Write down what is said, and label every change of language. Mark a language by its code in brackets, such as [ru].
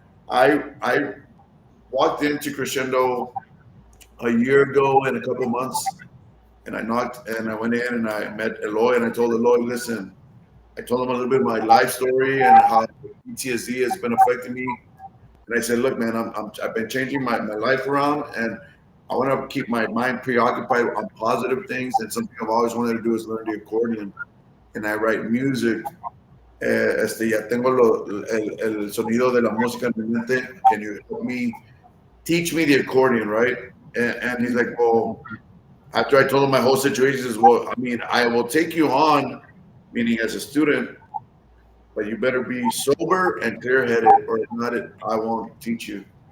[en] I walked into Crescendo a year ago in a couple of months, and I knocked and I went in and I met Eloy, and I told Eloy, listen, I told him a little bit of my life story and how PTSD has been affecting me. And I said, look, man, I've been changing my life around, and I want to keep my mind preoccupied on positive things. And something I've always wanted to do is learn the accordion, and I write music. [es] Ya tengo el sonido de la música en mi mente. [en] Can you help me teach me the accordion, right? And he's like, well, after I told him my whole situation, he says, well, I mean, I will take you on, meaning as a student, but you better be sober and clear-headed, or if not, I won't teach you.